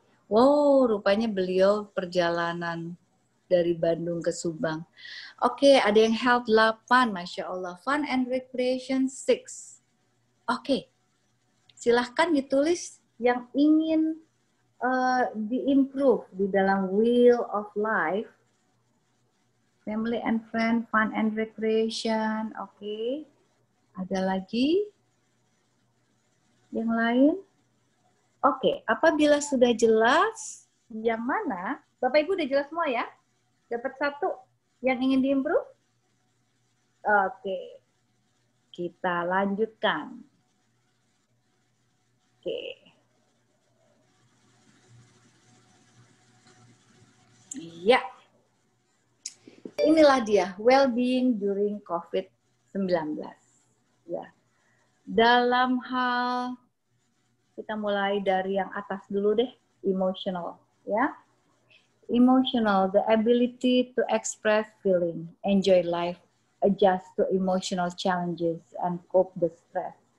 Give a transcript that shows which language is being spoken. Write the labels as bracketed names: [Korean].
[Indonesian] Wow, rupanya beliau perjalanan dari Bandung ke Subang. Oke, ada yang health 8, Masya Allah. Fun and recreation 6. Oke, silahkan ditulis yang ingin di-improve di dalam Wheel of Life. [English] Family and friend, fun and recreation. [Indonesian] Oke. Ada lagi? Yang lain? Oke, apabila sudah jelas yang mana, Bapak Ibu udah jelas semua ya? Dapat satu yang ingin diimprove? Oke, kita lanjutkan. Oke. Iya. Inilah dia, [English] well-being during COVID-19. [Indonesian] Ya. Dalam hal kita mulai dari yang atas dulu deh, emotional, ya. [English] Emotional, the ability to express feeling, enjoy life, adjust to emotional challenges, and cope the stress.